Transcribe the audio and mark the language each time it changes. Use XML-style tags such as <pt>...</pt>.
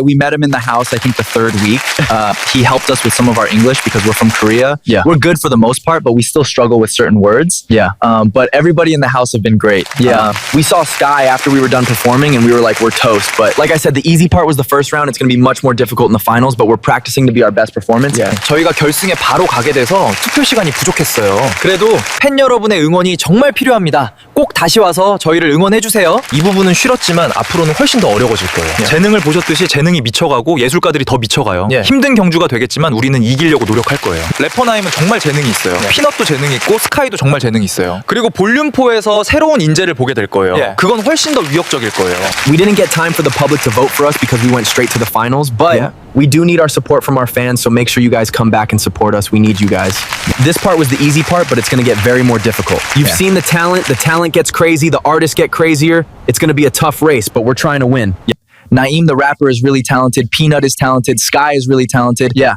<en>We met him in the house, I think the third week. He helped us with some of our English because we're from Korea. Yeah. We're good for the most part, but we still struggle with certain words. Yeah. But everybody in the house have been great. Yeah. We saw Sky after we were done performing and we were like, we're toast. But like I said, the easy part was the first round. It's going to be much more difficult in the finals, but we're practicing to be our best performance. Yeah.</en> <ko>저희가 결승에 바로 가게 돼서 투표 시간이 부족했어요. 그래도 팬 여러분의 응원이 정말 필요합니다. 꼭 다시 와서 저희를 응원해 주세요. 이 부분은 쉬웠지만 앞으로는 훨씬 더 어려워질 거예요. 재능을 보셨듯이 재능이 미쳐가고 예술가들이 더 미쳐가요. 힘든 경주가 되겠지만 우리는 이기려고 노력할 거예요. 래퍼 나임은 정말 재능이 있어요. 피넛도 재능이 있고 스카이도 정말 재능이 있어요. 그리고 볼륨4에서 새로운 인재를 보게 될 거예요. 그건 훨씬 더 위협적일 거예요.</ko> <en>We didn't get time for the public to vote for us because we went straight to the finals, but we do need our support from our fans, so make sure you guys come back and support us. We need you guys. This part was the easy part, but it's going to get very more difficult. You've seen the talent gets crazy, the artists get crazier. It's going to be a tough race, but we're trying to win. Naeem the rapper is really talented, Peanut is talented, Sky is really talented. Yeah.</en>